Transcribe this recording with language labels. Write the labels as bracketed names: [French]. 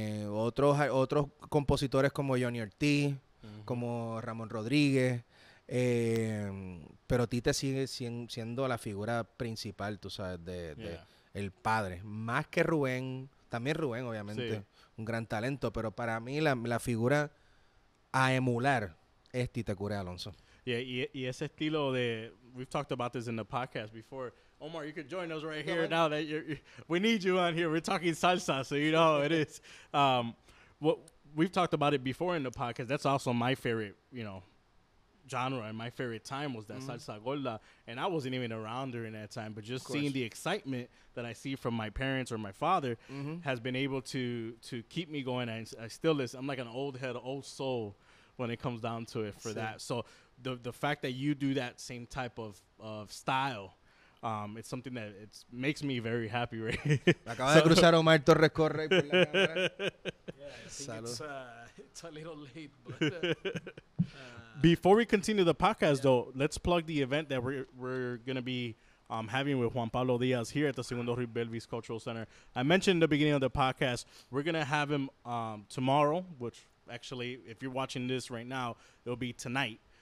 [Spanish] Otros compositores como Johnny Ortiz, como Ramón Rodríguez, pero Tite sigue siendo la figura principal, tú sabes, el padre, más que Rubén, también Rubén obviamente, un gran talento, pero para mí la figura a emular es Tite Curé Alonso. [English] Yeah, [Spanish] y ese estilo de, [English] we've talked about this in the podcast before. Omar, you could join us right here now that we need you on here. We're talking salsa, so you know how it is. What we've talked about it before in the podcast. That's also my favorite, genre, and my favorite time was that salsa gorda. And I wasn't even around during that time, but just seeing the excitement that I see from my parents or my father has been able to keep me going. And I still listen. I'm like an old soul when it comes down to it for that. So the fact that you do that same type of style, it's something that makes me very happy, right? [Spanish] Acaba de cruzar Omar Torres Corre por la cámara. [English] I think it's a little late, but before we continue the podcast, though, let's plug the event that we're gonna be having with Juan Pablo Díaz here at the Segundo Ruiz Belvis Cultural Center. I mentioned in the beginning of the podcast, we're gonna have him tomorrow, which actually, if you're watching this right now, it'll be tonight.